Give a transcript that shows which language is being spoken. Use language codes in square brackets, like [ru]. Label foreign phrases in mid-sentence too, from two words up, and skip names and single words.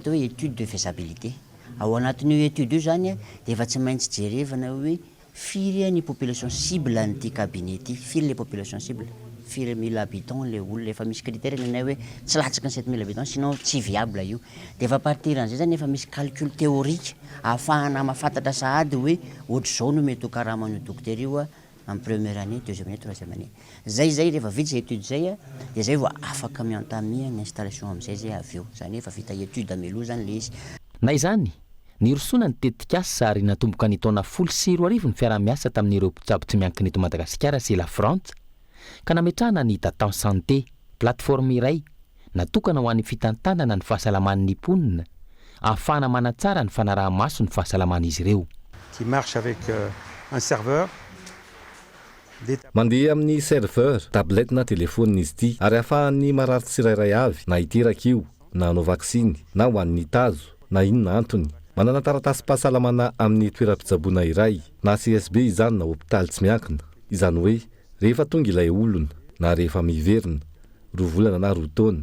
[mg] atao hoe [fr] étude de faisabilité [mg] ao anatin'io étude io zany de efa tsy maintsy jerevana hoe firy ny [fr] population cible [mg] an'ity cabinet ity firy [fr] le population cible [mg] firy 1000 habitants le olona efa misy critère nenay hoe tsy latsaka ny 7000 [fr] habitants sinon [mg] tsy viable io de efa partir an'izay zany efa misy [fr] calcul théorique [mg] ahafahana mahafantatra sahady hoe ohatr' zao no mety ho karaman'io dokotera io [fr] en première année deuxième année troisième année [mg] zay rehefa vita zay étude zay de zay vao afaka miantamia ny installation am'izay zay avy eo zany efa vita étude ameloha zany le izy na izany ny rosona ny tetikasa ary natomboka ny taona 10 ny fiaramiasa tamin'ireo mpitsabo tsy miankina eto Madagasikara sy la France ka nametrahana ny Datan Santé plateforme iray natokana ho an'ny fitantanana ny fahasalaman'ny mponina ahafahana manatsara ny fanaraha-maso ny fahasalaman'izy ireo [fr] qui marche avec un serveur [mg] mandeha amin'ny serveur tablette na telefônina izy ity ary ahafahany marary tsirairay avy na hiteraka io na hanao vaksiny na ho an'ny tazo na inona antony manana taratasy-pahasalamana amin'ny toeram-pitsaboana iray na CSB izany na hôpitaly tsy miankina izany hoe rehefa tonga ilay olona na rehefa miverina 2 volana na 2 taona